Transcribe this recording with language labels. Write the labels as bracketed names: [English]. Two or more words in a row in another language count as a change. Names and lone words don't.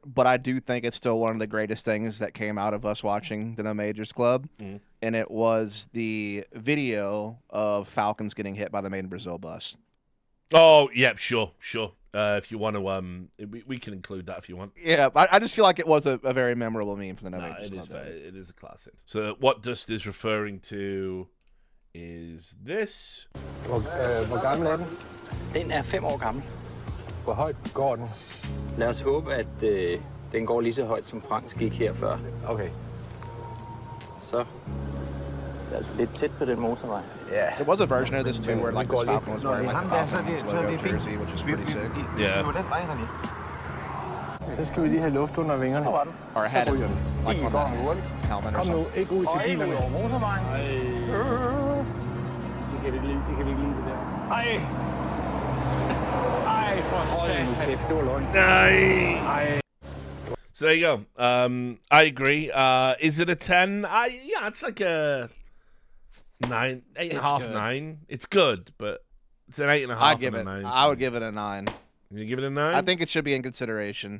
[English] But I do think it's still one of the greatest things that came out of us watching the No Majors Club, and it was the video of Falcons getting hit by the Made in Brazil bus. Oh, yeah, sure. If you want to, we can include that if you want. Yeah, I just feel like it was a very memorable meme for the No Majors Club. It is a classic. So what Dust is referring to is this. [Danish] Hvor gammel er den? Den er 5 år gammel. Hvor højt går den? Lad os håbe, at den går lige så højt, som Franks gik her før. Okay. Så det er lidt tæt på den motorvej. Ja. [English] There was a version of this too where like this Falcon was wearing like the [Danish] Ham der, så er [English] Falcons [Danish] det- så er [English] logo [Danish] det fint. [English] jersey, which was pretty sick. Yeah. [Danish] Den vej, René. Så skal vi lige have luft under vingerne. Hvor var den? [English] Or it had [Danish] Så [English] it [Danish] ryger den. [English] like on [Danish] går [English] that [Danish] hurtigt. [English] helmet or [Danish] Kom nu, [English] something. [Danish] ikke ud til Og ikke bilerne. ud over motorvejen. Det kan vi ikke lide, det der. Ej, for satan. Kæft, det var løgn. [English] Nice. So there you go. I agree. Is it a 10? Yeah, it's like a 9, 8.5, good. 9. It's good, but it's an 8.5. I'd give and a it. 9. I would give it a 9. You give it a 9? I think it should be in consideration.